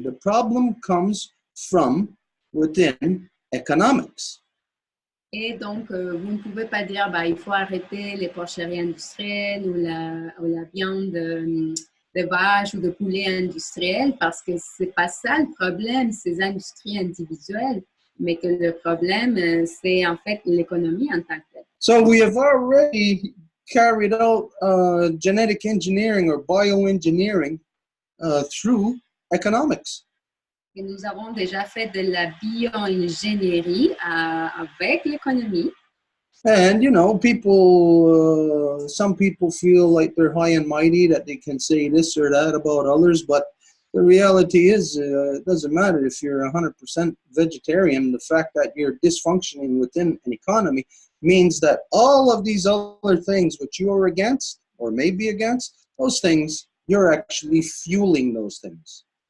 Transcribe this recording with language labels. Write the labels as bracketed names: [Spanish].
[English] The problem comes from within economics. [French] Et donc, vous ne pouvez pas dire, bah, il faut arrêter les porcheries industrielles ou la viande de vache ou de poulet industriel, parce que c'est pas ça le problème, ces industries individuelles, mais que le problème, c'est en fait l'économie en tant que telle. [English] So we have already carried out genetic engineering or bioengineering through economics. [French] Et nous avons déjà fait de la bioingénierie avec l'économie. [English] And, you know, people, some people feel like they're high and mighty, that they can say this or that about others, but the reality is, it doesn't matter if you're 100% vegetarian. The fact that you're dysfunctioning within an economy means that all of these other things which you're against or may be against, those things, you're actually fueling those things.